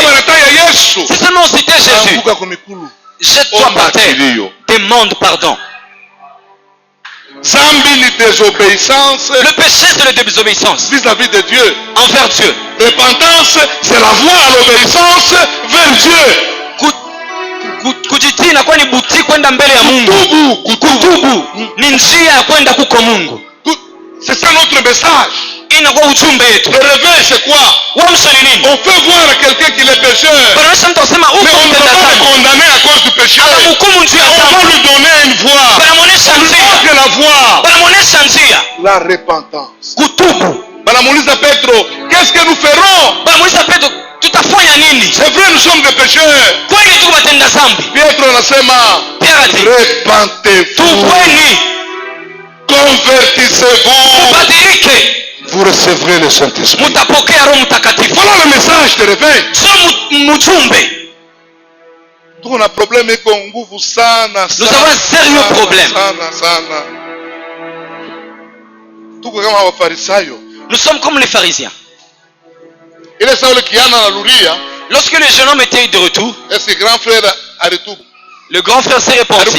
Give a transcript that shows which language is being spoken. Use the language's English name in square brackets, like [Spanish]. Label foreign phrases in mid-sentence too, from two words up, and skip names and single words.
[French] Si seulement on citait Jésus, jette-toi par terre, demande pardon. Le péché, c'est la désobéissance vis-à-vis de Dieu. Envers Dieu. Repentance, c'est la voie à l'obéissance vers Dieu. [Swahili] Kujitii inakuwa ni buti kwenda mbele ya Mungu. Kutubu ni njia ya kwenda kuko Mungu. [French] C'est ça notre message. [Swahili] Inakuwa ujumbe wetu. [French] Le réveil c'est quoi? On fait voir à quelqu'un qu'il est pécheur. Mais on ne va pas condamner à cause du péché. On va lui donner une voie. Que la voie. La repentance. Banamuuliza Petro, qu'est-ce que nous ferons? C'est vrai, nous sommes des pécheurs. [Swahili] Pietro anasema, repentez-vous. [French] Convertissez-vous. Vous recevrez le Saint-Esprit. Voilà le message de réveil. On a un problème avec [Swahili] nguvu sana. [French] Nous avons un sérieux problème. Nous sommes comme les pharisiens. Lorsque le jeune homme était de retour, le grand frère s'est repenti.